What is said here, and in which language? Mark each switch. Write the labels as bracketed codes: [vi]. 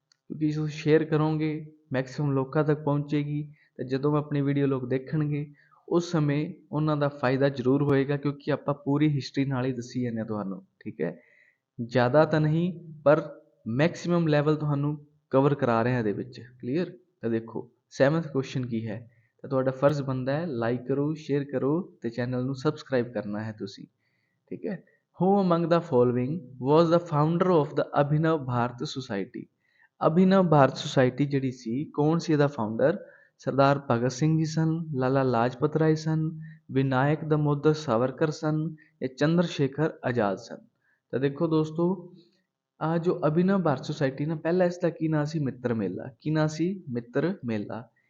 [pa] ਕਿਉਂਕਿ ਤੁਸੀਂ ਸ਼ੇਅਰ ਕਰੋਗੇ ਮੈਕਸਿਮਮ ਲੋਕਾਂ ਤੱਕ ਪਹੁੰਚੇਗੀ, ਤੇ ਜਦੋਂ ਆਪਣੀ ਵੀਡੀਓ ਲੋਕ ਦੇਖਣਗੇ ਉਸ ਸਮੇਂ ਉਹਨਾਂ ਦਾ ਫਾਇਦਾ ਜ਼ਰੂਰ ਹੋਏਗਾ, ਕਿਉਂਕਿ ਆਪਾਂ ਪੂਰੀ ਹਿਸਟਰੀ ਨਾਲ ਹੀ ਦੱਸੀ ਜਾਂਦੇ ਹਾਂ ਤੁਹਾਨੂੰ, ਠੀਕ ਹੈ। ਜ਼ਿਆਦਾ ਤਾਂ ਨਹੀਂ, ਪਰ ਮੈਕਸਿਮਮ ਲੈਵਲ ਤੁਹਾਨੂੰ ਕਵਰ ਕਰਾ ਰਹੇ ਹਾਂ ਇਹਦੇ ਵਿੱਚ, ਕਲੀਅਰ। ਤਾਂ ਦੇਖੋ 7th ਕੁਐਸਚਨ ਕੀ ਹੈ, ਤਾਂ ਤੁਹਾਡਾ ਫਰਜ਼ ਬਣਦਾ ਹੈ ਲਾਈਕ ਕਰੋ, ਸ਼ੇਅਰ ਕਰੋ ਤੇ ਚੈਨਲ ਨੂੰ ਸਬਸਕ੍ਰਾਈਬ ਕਰਨਾ ਹੈ ਤੁਸੀਂ, ਠੀਕ ਹੈ। [en] Who among the following was the founder of the Abhinav Bharat society? [pa] Abhinav Bharat society ਜਿਹੜੀ ਸੀ, ਕੌਣ ਸੀ ਇਹਦਾ ਫਾਊਂਡਰ? ਸਰਦਾਰ ਭਗਤ ਸਿੰਘ ਜੀ ਸਨ, ਲਾਲਾ ਲਾਜਪਤ ਰਾਏ ਸਨ, ਵਿਨਾਇਕ ਦਮੋਦਰ ਸਾਵਰਕਰ ਸਨ, ਜਾਂ ਚੰਦਰ ਸ਼ੇਖਰ ਆਜ਼ਾਦ ਸਨ। ਤਾਂ ਦੇਖੋ ਦੋਸਤੋ, ਆ ਜੋ ਅਭਿਨਵ ਭਾਰਤ ਸੁਸਾਇਟੀ ਨਾ, ਪਹਿਲਾਂ ਇਸ ਦਾ ਕੀ ਨਾਂ ਸੀ? ਮਿੱਤਰ ਮੇਲਾ। ਕੀ ਨਾਂ ਸੀ? ਮਿੱਤਰ ਮੇਲਾ।